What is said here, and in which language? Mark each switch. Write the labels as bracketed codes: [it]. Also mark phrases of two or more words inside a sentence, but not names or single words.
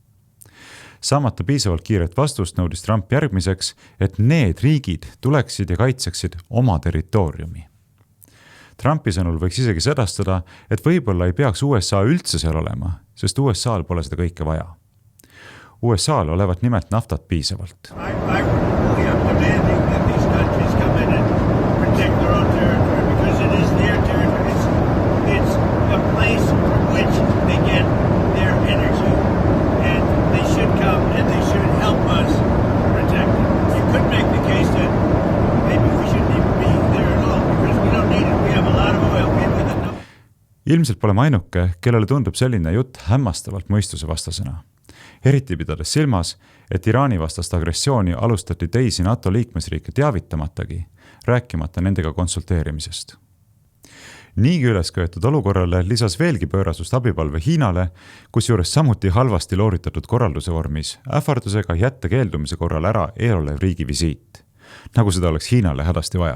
[et] Saamata piisavalt kiiret vastust nõudis Trump järgmiseks, et need riigid tuleksid ja kaitseksid oma territooriumi. Trumpi sõnul võiks isegi sedastada, et võib-olla ei peaks USA üldse seal olema, sest USA'l pole seda kõike vaja. USA'l olevat nimelt naftat piisavalt. [en] I really am demanding that these countries come in and protect their own territory because it is their territory. It's a place from which they get their energy. And they should come and they should help us protect it. You could make the case that maybe we shouldn't even be there at all because we don't need it. We have a lot of oil. [et] Ilmselt pole ainuke, kellele tundub selline jutt hämmastavalt mõistusevastasena. Eriti pidades silmas, et Iraani vastast agressiooni alustati teisi NATO liikmesriike teavitamatagi, rääkimata nendega konsulteerimisest. Niigi ülesköetud olukorrale lisas veelgi pöörasust abipalve Hiinale, kusjuures samuti halvasti looritatud korralduse vormis, ähvardusega jätta keeldumise korral ära eelolev riigi visiit, nagu seda oleks Hiinale hädasti vaja.